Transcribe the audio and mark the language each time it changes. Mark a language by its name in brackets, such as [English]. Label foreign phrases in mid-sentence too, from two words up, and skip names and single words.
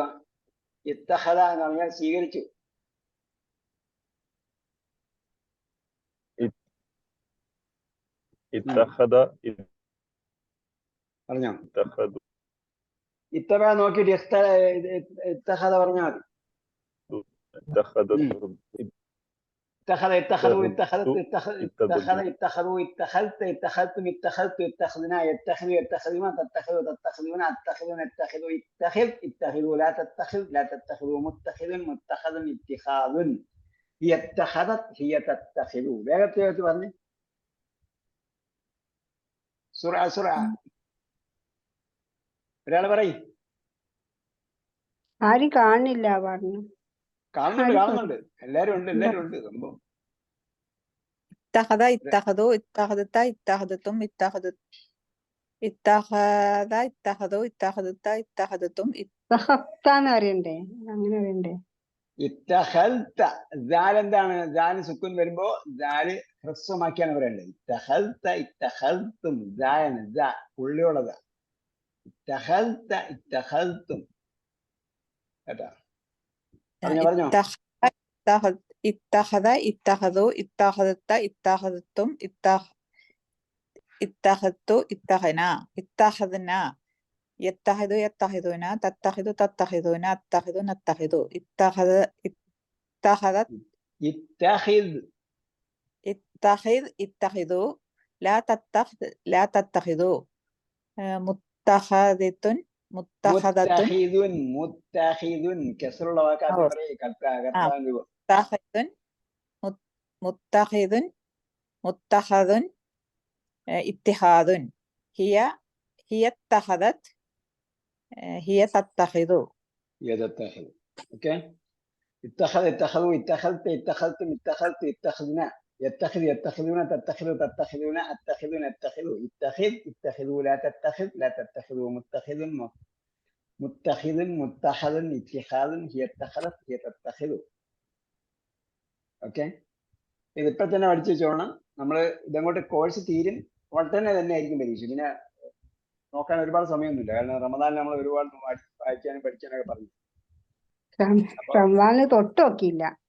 [Malayalam] ഇത്തഖദ എന്ന് പറഞ്ഞാൽ സ്വീകരിച്ചു. [Arabic] ഇത്തഖദ, [Malayalam] പറഞ്ഞോ. [Arabic] ഇത്തഖദു. [Malayalam] ഇത്തബ നോക്കിയിട്ട് ഇത്തഖദ പറഞ്ഞാൽ മതി. [Arabic] اتخذ اتخذوا اتخذت اتخذ اتخذوا اتخذت اتخذتم اتخذت اتخذنا يتخذ يتخذون تتخذوا تتخذون اتخذون اتخذوا اتخذ اتخذوا لا تتخذ لا تتخذوا متخذ متخذ اتخاذ هي اتخذت هي تتخذ. [Malayalam] വേഗത്തിൽ പറഞ്ഞു. സുറ ഒരാൾ പറയും. ആരും കാണില്ല പറഞ്ഞു. കാണുന്നുണ്ട്. എല്ലാരും ഉണ്ട് സംഭവം. [Arabic] اتخذ اتخذوا اتخذت اتخذتم اتخذت اتخذ اتخذوا اتخذت اتخذتم [Malayalam] ഇത്തഖത്താന്ന് അറിയണ്ടേ? അങ്ങനെ അറിയണ്ടേ? ഇത്തഖൽത. ദാൽ എന്താണ്? ദാല് സുക്കൂൻ വരുമ്പോ ദാല് ഹ്രസ്വമാക്കിയാണ് പറയേണ്ടത്. [Arabic] اتخذت اتخذتم. ദാലാണ് ദാ പുള്ളിയുള്ളതാ. اتخذت اتخذتم. [Malayalam] കേട്ടാ? പറഞ്ഞോ. [Arabic] اتخذ اتخذوا اتخذت اتخذتم اتخذتوا اتخذنا اتخذنا يتخذ يتخذون تتخذ تتخذون اتخذ نتخذ اتخذت اتخذ اتخذوا لا تتخذوا متخذة [Malayalam] മുത്തഖിദുൻ കസ്റുള്ള വാക്കാക്കി പറയേ. [Arabic] متخذ متخذ اتخاذ هي اتخذت هي تتخذ. [English] اوكي. [Arabic] اتخذ اتخذوا اتخذت اتخذتم اتخذت اتخذنا يتخذ يتخذون تتخذ تتخذون اتخذون اتخذوا اتخذ اتخذوا لا تتخذ لا تتخذوا متخذ متخذ متخذ اتخاذ هي اتخذت هي تتخذ. [Malayalam] ഓക്കെ. ഇതിപ്പോ തന്നെ പഠിച്ചു വെച്ചോണം. നമ്മൾ ഇതങ്ങോട്ട് കോഴ്സ് തീരും ഉടനെ തന്നെ ആയിരിക്കും പരീക്ഷ. പിന്നെ നോക്കാൻ ഒരുപാട് സമയമൊന്നുമില്ല. കാരണം റമദാനിൽ നമ്മൾ ഒരുപാട് വായിക്കാനും പഠിക്കാനൊക്കെ പറഞ്ഞു. റമദാനിൽ തൊട്ട് നോക്കിയില്ല.